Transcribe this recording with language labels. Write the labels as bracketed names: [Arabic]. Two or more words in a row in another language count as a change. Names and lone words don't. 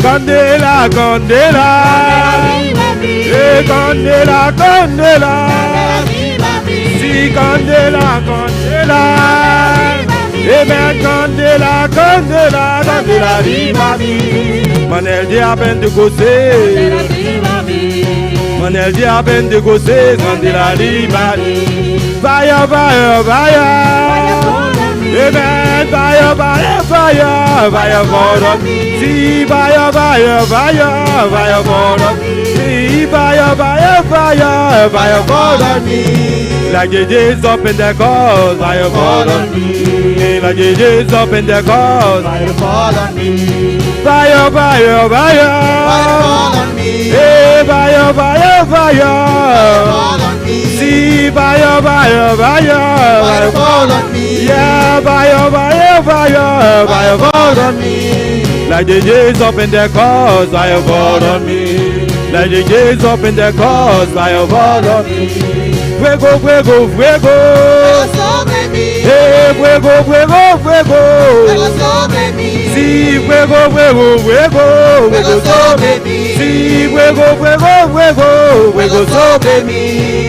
[Spanish] Candela, candela, candela, candela, si candela, candela, candela, candela, candela viva mi. Manel dia Pentecostés, Manel dia Pentecostés, mandela viva mi. [English] Fire, fire, fire. Amen. Fire, fire, fire. Fire for us. See, fire, fire, fire. Fire for us. See, fire, fire, fire. Fire for me. Like the days up in the cause. Fire for me. Like the days up in the cause. Fire fall on me. Fire, fire, fire. Fire fall on me. Hey, fire, fire, fire. Fall on me. See, fire, fire, fire. Fire fall on me. Yeah, fire, fire, fire. Fire fall on me. Like the days up in the cause, fire fall on me. Like the days up in the cause, fire fall on me. [Spanish] Fuego, fuego, fuego. Sobre mí. Hey, fuego, fuego, fuego. Sobre mí. Sí, fuego, fuego, fuego. Fuego sobre mí. Sí, fuego, fuego, fuego. Fuego sobre mí.